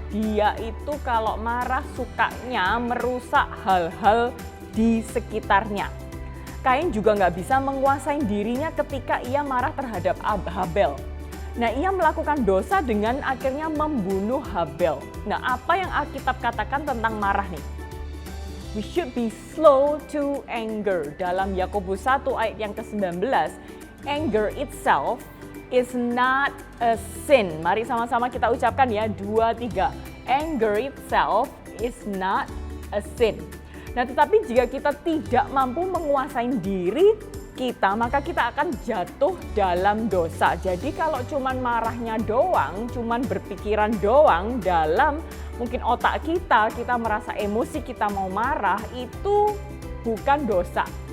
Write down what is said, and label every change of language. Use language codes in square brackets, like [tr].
[id] Dia itu kalau marah sukanya merusak hal-hal di sekitarnya. Kain juga nggak bisa menguasai dirinya ketika ia marah terhadap Habel. Nah, ia melakukan dosa dengan akhirnya membunuh Habel. Nah, apa yang Alkitab katakan tentang marah nih? [en] We should be slow to anger. [id] Dalam Yakobus 1 ayat yang ke-19, [en] anger itself is not a sin. [id] Mari sama-sama kita ucapkan ya, 2, 3. [en] Anger itself is not a sin. [id] Nah, tetapi jika kita tidak mampu menguasai diri kita, maka kita akan jatuh dalam dosa. Jadi kalau cuman marahnya doang, cuman berpikiran doang dalam mungkin otak kita merasa emosi, kita mau marah, itu bukan dosa.